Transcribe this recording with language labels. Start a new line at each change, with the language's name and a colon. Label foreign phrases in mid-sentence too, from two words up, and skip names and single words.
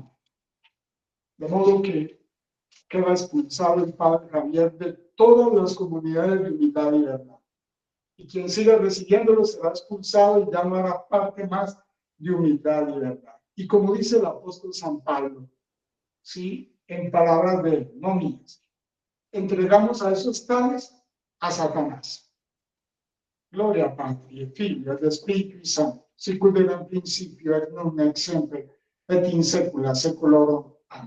Spanish: De modo que queda expulsado el padre Javier de todas las comunidades de humildad y verdad. Y quien siga recibiéndolo será expulsado y ya no hará parte más de humildad y verdad. Y como dice el apóstol San Pablo, ¿sí? En palabras de él, no mías, entregamos a esos tales a Satanás.
Latin: Gloria Patri, Figlio ed Spiritu Santo, sicut erat in principio et nunc et semper et in saecula saeculorum.